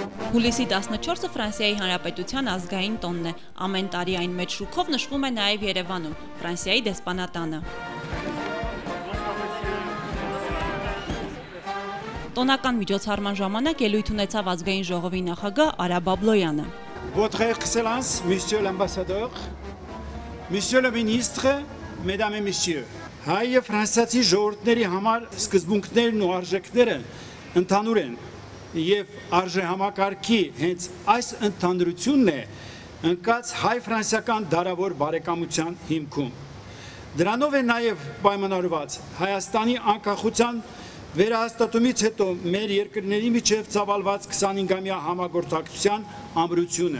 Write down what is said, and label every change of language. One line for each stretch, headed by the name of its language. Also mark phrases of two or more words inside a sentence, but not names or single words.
Armenian: Հուլիսի 14-ը Ֆրանսիայի Հանրապետության ազգային տոնն է։ Ամեն տարի այն մեծ շուքով նշվում է նաև Երևանում, Ֆրանսիայի դեսպանատանը։ Տոնական միջոցառման ժամանակ ելույթ ունեցավ ազգային ժողովի նախագահ Արա Բաբլոյանը։
French: Votre Excellence, Monsieur l'Ambassadeur, Monsieur le Ministre, Mesdames et Messieurs,
Armenian: հայ եւ ֆրանսիացի ժողովուրդների համար սկզբունքներն ու արժեքները ընդհանուր են եւ արժեհամակարգի հենց այս ընդհանրությունն է ընկած հայ-ֆրանսիական դարավոր բարեկամության հիմքում։ Դրանով է նաեւ պայմանավորված Հայաստանի անկախության վերահաստատումից հետո մեր երկրների միջև ծավալված 25-ամյա համագործակցության ամրությունը,